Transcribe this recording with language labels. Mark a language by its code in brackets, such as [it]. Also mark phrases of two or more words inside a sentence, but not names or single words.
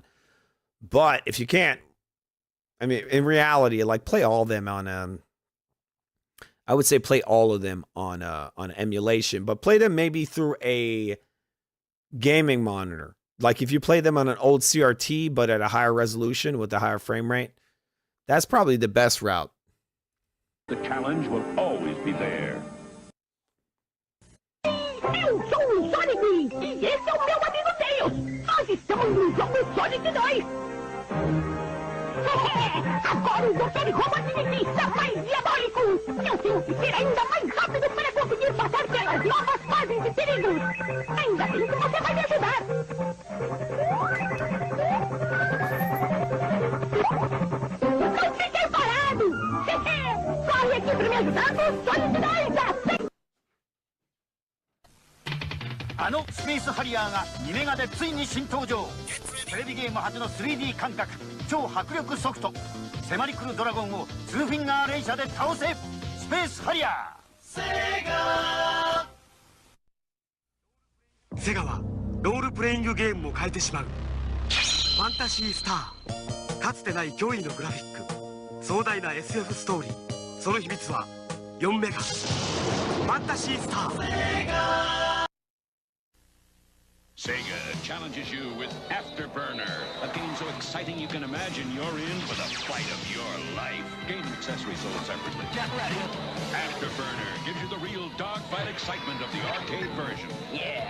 [en] But if you can't, I mean, in reality, like play all of them on I would say play all of them on emulation, but play them maybe through a gaming monitor. Like if you play them on an old CRT, but at a higher resolution with a higher frame rate, that's probably the best route. The challenge will always be there. [pt] Eu sou o Sonic e esse é o meu amigo Tails. Nós estamos no jogo Sonic 2. Agora o Dr. Robotnik está mais diabólico. Eu tenho que ser ainda mais rápido para conseguir passar pelas novas fases de perigos. Ainda bem que você vai me ajudar. Não fiquei parado. Corre aqui para me ajudar com o Sonic 2. [ja] あのスペースハリアーが2メガでついに新登場。テレビゲーム初の 3D 感覚、超迫力ソフト。迫り来るドラゴンを2フィンガー連射で倒せ。スペースハリアー。セガはロールプレイングゲームも変えてしまう。ファンタシースター。かつてない驚異のグラフィック、壮大な SF ストーリー。その秘密は4メガ。ファンタシースター。 [en] Sega challenges you with Afterburner, a game so exciting you can imagine you're in for the fight of your life. Game accessories sold separately. Get ready. Afterburner gives you the real dogfight excitement of the arcade version. Yeah.